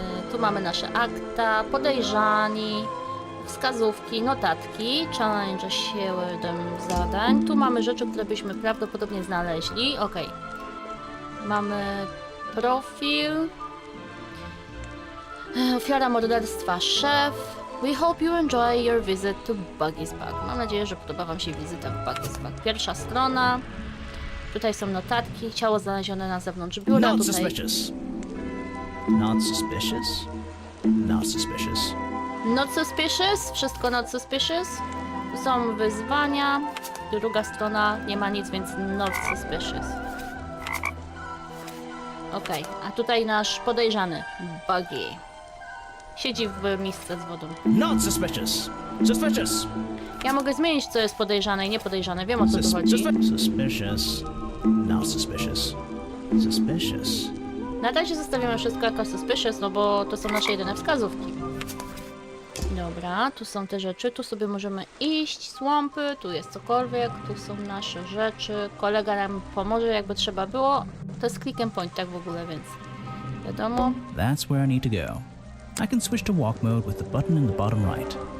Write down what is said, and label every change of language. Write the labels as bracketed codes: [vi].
[pl] Tu mamy nasze akta, podejrzani, wskazówki, notatki, challenge 7 zadań. Tu mamy rzeczy, które byśmy prawdopodobnie znaleźli. Okej. Mamy profil. Ofiara morderstwa szef. [en] We hope you enjoy your visit to Buggy's Bug. [pl] Mam nadzieję, że podoba wam się wizyta w Buggy's Bug. Pierwsza strona. Tutaj są notatki. Ciało znalezione na zewnątrz biura. [en] Not [pl] Tutaj... [en] suspicious. Not suspicious. Not suspicious. Not suspicious. [pl] Wszystko [en] not suspicious. [pl] Tu są wyzwania. Druga strona nie ma nic, więc [en] not suspicious. [pl] Okej, a tutaj nasz podejrzany, Buggy. Siedzi w misce z wodą. [en] Not suspicious. Suspicious. [pl] Ja mogę zmienić, co jest podejrzane i niepodejrzane. Wiem, o co tu chodzi. [en] Suspicious. Not suspicious. Suspicious. [pl] Na razie zostawimy wszystko jako suspicious, no bo to są nasze jedyne wskazówki. Dobra, tu są te rzeczy, tu sobie możemy iść, słampy, tu jest cokolwiek, tu są nasze rzeczy. Kolega nam pomoże, jakby trzeba było. To jest [en] click and point, [pl] tak w ogóle, więc wiadomo. [en] That's where I need to go. I can switch to walk mode with the button in the bottom right.